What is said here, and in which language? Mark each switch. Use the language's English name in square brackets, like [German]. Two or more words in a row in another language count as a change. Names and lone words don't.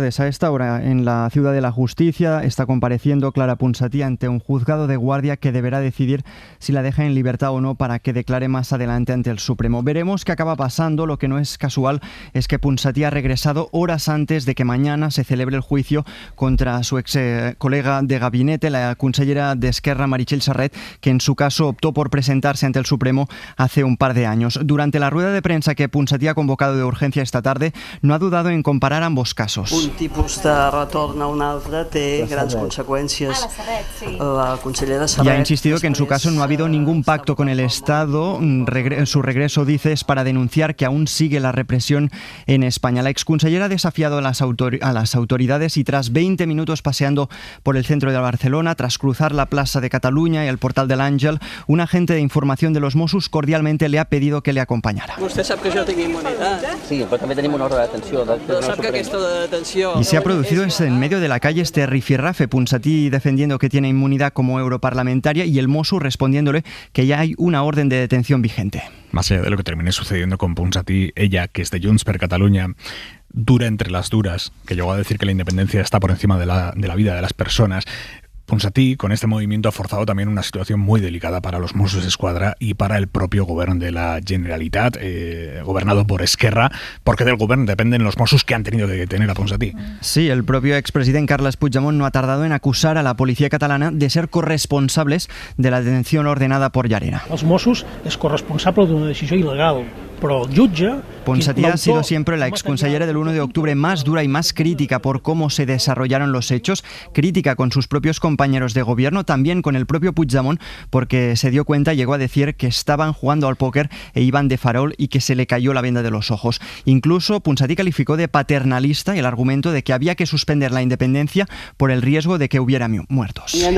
[Spanish] A esta hora, en la Ciudad de la Justicia, está compareciendo Clara Ponsatí ante un juzgado de guardia que deberá decidir si la deja en libertad o no para que declare más adelante ante el Supremo. Veremos qué acaba pasando. Lo que no es casual es que Ponsatí ha regresado horas antes de que mañana se celebre el juicio contra su ex colega de gabinete, la consellera de Esquerra, Meritxell Serret, que en su caso optó por presentarse ante el Supremo hace un par de años. Durante la rueda de prensa que Ponsatí ha convocado de urgencia esta tarde, no ha dudado en comparar ambos casos. [Catalan] Un tipus de retorn a un altre té grans conseqüències. La consellera Serret... [Spanish] Y ha insistido que en su caso no ha habido ningún pacto con el Estado. Su regreso, dice, es para denunciar que aún sigue la represión en España. La exconsellera ha desafiado a las autoridades y tras 20 minutos paseando por el centro de Barcelona, tras cruzar la plaza de Cataluña y el portal de l'Àngel, un agente de información de los Mossos cordialmente le ha pedido que le acompañara. [Catalan] Vostè sap que jo tinc immunitat. Sí, però també tenim una ordre de detenció. Sap que aquesta detenció... [Spanish] Y se ha producido en medio de la calle este rifirrafe, Ponsatí defendiendo que tiene inmunidad como europarlamentaria y el Mossos respondiéndole que ya hay una orden de detención vigente. Más allá de lo que termine sucediendo con Ponsatí, ella, que es de Junts per Catalunya, dura entre las duras, que llegó a decir que la independencia está por encima de la vida de las personas. Ponsatí, con este movimiento, ha forzado también una situación muy delicada para los Mossos d'Esquadra y para el propio gobierno de la Generalitat, gobernado por Esquerra, porque del gobierno dependen los Mossos que han tenido que detener a Ponsatí. Sí, el propio expresidente Carles Puigdemont no ha tardado en acusar a la policía catalana de ser corresponsables de la detención ordenada por Llarena. [Catalan] Els Mossos és corresponsable d'una decisió il·legal, però el jutge... [Spanish] Ponsatí ha sido siempre la exconsellera del 1 de octubre más dura y más crítica por cómo se desarrollaron los hechos, crítica con sus propios compañeros de gobierno, también con el propio Puigdemont, porque se dio cuenta, llegó a decir que estaban jugando al póker e iban de farol y que se le cayó la venda de los ojos. Incluso Ponsatí calificó de paternalista el argumento de que había que suspender la independencia por el riesgo de que hubiera muertos.